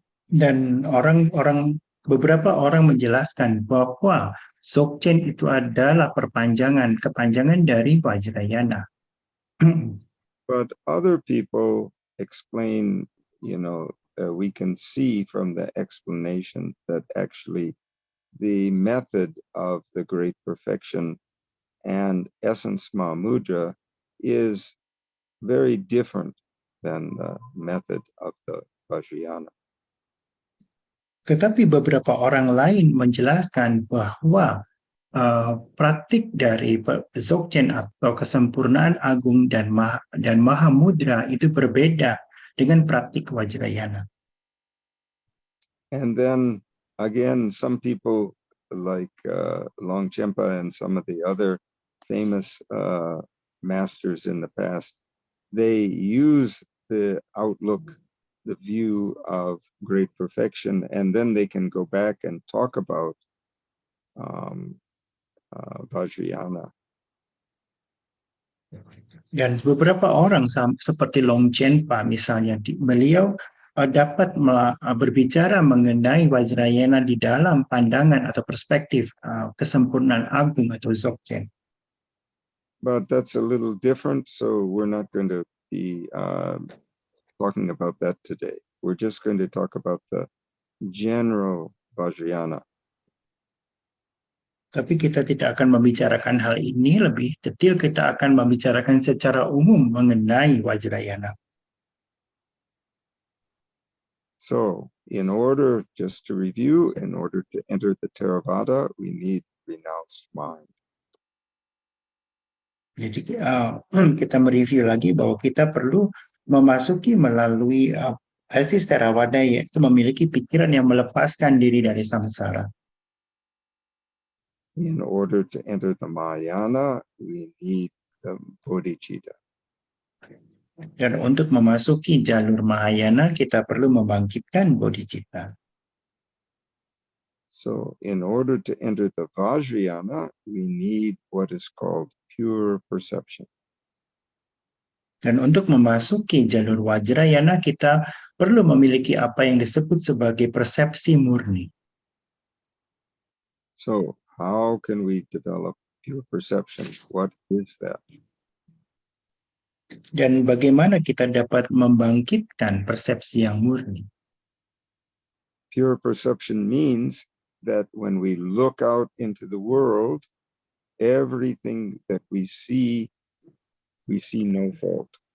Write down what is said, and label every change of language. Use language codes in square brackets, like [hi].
[id] Dan beberapa orang menjelaskan bahwa Dzogchen itu adalah kepanjangan dari Vajrayana. [en] But other people explain, we can see from the explanation that actually the method of the great perfection and essence Mahamudra is very different than the method of the Vajrayana. [id] Tetapi beberapa orang lain menjelaskan bahwa praktik dari Dzogchen atau kesempurnaan agung dan Mahamudra itu berbeda dengan praktik Vajrayana. [en] And then again, some people like Longchenpa and some of the other famous masters in the past, they use the outlook, the view of great perfection, and then they can go back and talk about Vajrayana. [id] Dan beberapa orang seperti Longchenpa misalnya, beliau dapat berbicara mengenai Vajrayana di dalam pandangan atau perspektif kesempurnaan agung atau Dzogchen. [en] But that's a little different, so we're not going to be talking about that today. We're just going to talk about the general Vajrayana. [id] Tapi kita tidak akan membicarakan hal ini lebih detail, kita akan membicarakan secara umum mengenai Vajrayana. [en] So, in order, just to review, in order to enter the Theravada, we need renounced mind. [id] Jadi kita mereview lagi bahwa kita perlu memasuki melalui basis Theravada, yaitu memiliki pikiran yang melepaskan diri dari samsara. [en] In order to enter the Mahayana, we need the bodhicitta. [id] Dan untuk memasuki jalur Mahayana, kita perlu membangkitkan bodhicitta. [en] So, in order to enter the Vajrayana, we need what is called pure perception. [id] Dan untuk memasuki jalur Vajrayana, kita perlu memiliki apa yang disebut sebagai persepsi murni. [en] So, how can we develop pure perception? What is that? [id] Dan bagaimana kita dapat membangkitkan persepsi yang murni? [en] Pure perception means that when we look out into the world, everything that we see no fault.